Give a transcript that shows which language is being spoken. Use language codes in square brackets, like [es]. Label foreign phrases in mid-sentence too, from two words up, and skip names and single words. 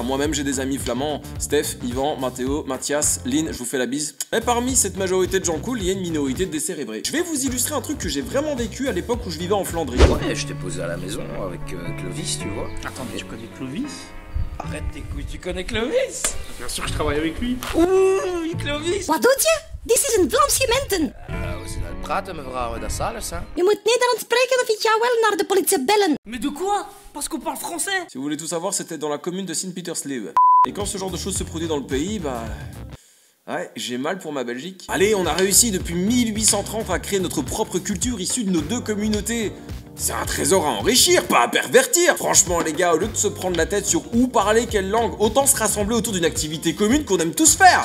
[fr] Moi-même, j'ai des amis flamands. Steph, Yvan, Mathéo, Mathias, Lynn, je vous fais la bise. Mais parmi cette majorité de gens cool, il y a une minorité de décérébrés. Je vais vous illustrer un truc que j'ai vraiment vécu à l'époque où je vivais en Flandrie. Ouais, je t'ai posé à la maison avec Clovis, tu vois. Attendez, tu connais Clovis? Arrête tes couilles, tu connais Clovis? Bien sûr que je travaille avec lui. Ouh, Clovis! [nl] Wat doet je? Dit is een Vlaams gementen. We zijn aan het praten, mevrouw, dat is alles, hè? Je moet Nederlands spreken of ik ga wel naar de politie bellen. [fr] Mais de quoi? Parce qu'on parle français. Si vous voulez tout savoir, c'était dans la commune de Sint-Pietersleeuwen. Et quand ce genre de choses se produit dans le pays, bah... Ouais, j'ai mal pour ma Belgique. Allez, on a réussi depuis 1830 à créer notre propre culture issue de nos deux communautés. C'est un trésor à enrichir, pas à pervertir. Franchement les gars, au lieu de se prendre la tête sur où parler, quelle langue, autant se rassembler autour d'une activité commune qu'on aime tous faire.